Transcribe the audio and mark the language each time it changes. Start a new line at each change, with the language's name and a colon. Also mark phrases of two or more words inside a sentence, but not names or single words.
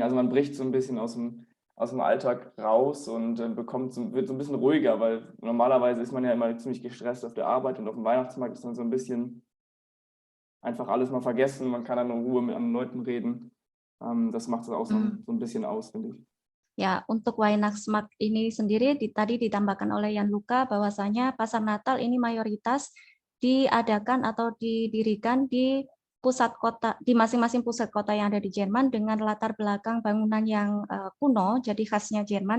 German: Also man bricht so ein bisschen aus dem Alltag raus und wird so ein bisschen ruhiger, weil normalerweise ist man ja immer ziemlich gestresst auf der Arbeit und auf dem Weihnachtsmarkt ist man so ein bisschen einfach alles mal vergessen. Man kann dann in Ruhe mit anderen Leuten reden. Das macht es auch so ein bisschen aus, finde ich.
Indonesian: Ya, untuk Weihnachtsmarkt ini sendiri tadi ditambahkan oleh Yanluka bahwasanya pasar Natal ini mayoritas diadakan atau didirikan di pusat kota, di masing-masing pusat kota yang ada di Jerman dengan latar belakang bangunan yang kuno, jadi khasnya Jerman.